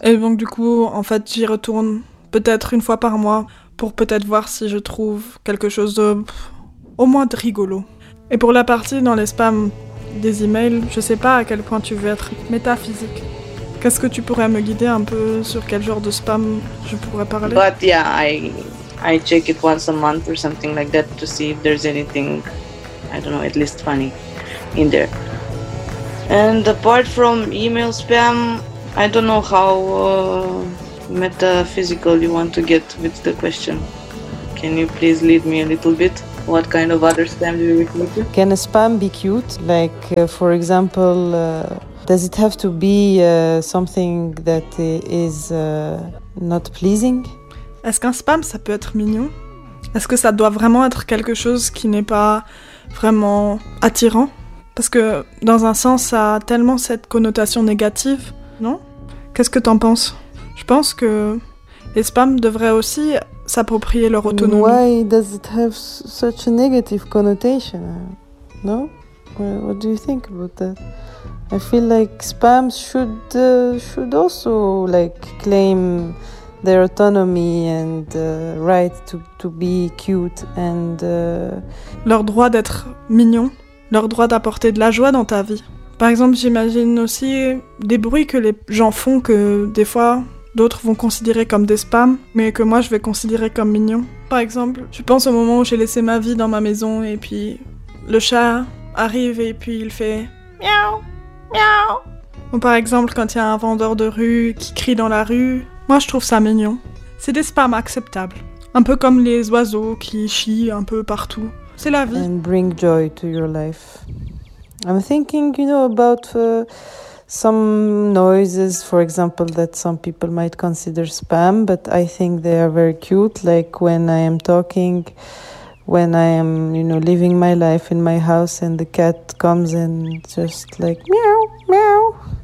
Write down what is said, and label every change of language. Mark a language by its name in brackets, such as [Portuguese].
[French] Et donc du coup, en fait, j'y retourne peut-être une fois par mois pour peut-être voir si je trouve quelque chose de au moins de rigolo. Et pour la partie dans les spams des emails. Je sais pas à quel point tu veux être métaphysique. Qu'est-ce que tu pourrais me guider un peu sur quel genre de spam je pourrais parler? [English] But yeah, I check it once a month or something like that to see if there's anything, I don't know, at least funny in there. And apart from email spam, I don't know how metaphysical you want to get with the question. Can you please lead me a little bit? What kind of other spam do you recruit? Can a spam be cute? Like, for example, does it have to be something that is not pleasing? [French] Est-ce qu'un spam, ça peut être mignon? Est-ce que ça doit vraiment être quelque chose qui n'est pas vraiment attirant? Parce que, dans un sens, ça a tellement cette connotation négative, non? Qu'est-ce que t'en penses? Je pense que les spams devraient aussi s'approprier leur autonomie. [English] Why does it have such a negative connotation? No? What do you think about that? I feel like spams should also like claim their autonomy and right to be cute and [French] leur droit d'être mignon, leur droit d'apporter de la joie dans ta vie. Par exemple, j'imagine aussi des bruits que les gens font que des fois d'autres vont considérer comme des spams, mais que moi je vais considérer comme mignons. Par exemple, je pense au moment où j'ai laissé ma vie dans ma maison et puis le chat arrive et puis il fait miaou, miaou. Ou par exemple quand il y a un vendeur de rue qui crie dans la rue. Moi je trouve ça mignon. C'est des spams acceptables. Un peu comme les oiseaux qui chient un peu partout. C'est la vie. [English] And bring joy to your life. I'm thinking, you know, about some noises, for example, that some people might consider spam, but I think they are very cute, like when I am talking, when I am, you know, living my life in my house and the cat comes and just like meow, meow.